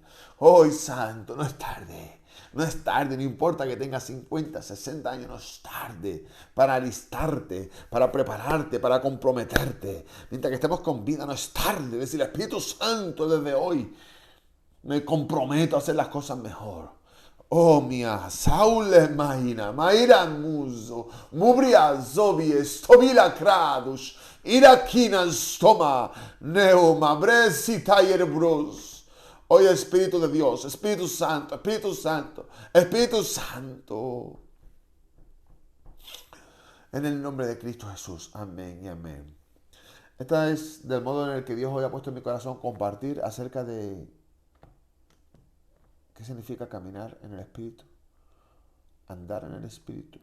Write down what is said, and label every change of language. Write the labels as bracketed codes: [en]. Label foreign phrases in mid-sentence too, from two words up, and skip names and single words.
[es] Hoy, Santo, no es tarde. No es tarde, no importa que tengas 50, 60 años, no es tarde para alistarte, para prepararte, para comprometerte. Mientras que estemos con vida, no es tarde. Decir, Espíritu Santo, desde hoy me comprometo a hacer las cosas mejor. Oh mia, Saul Maira Muso, Mubria Zobi, Stovila Kradus, Irakina Stoma, Neuma, Bresi Tayer Brus. Hoy Espíritu de Dios, Espíritu Santo, Espíritu Santo, Espíritu Santo. En el nombre de Cristo Jesús. Amén y amén. Esta es del modo en el que Dios hoy ha puesto en mi corazón compartir acerca de qué significa caminar en el Espíritu, andar en el Espíritu.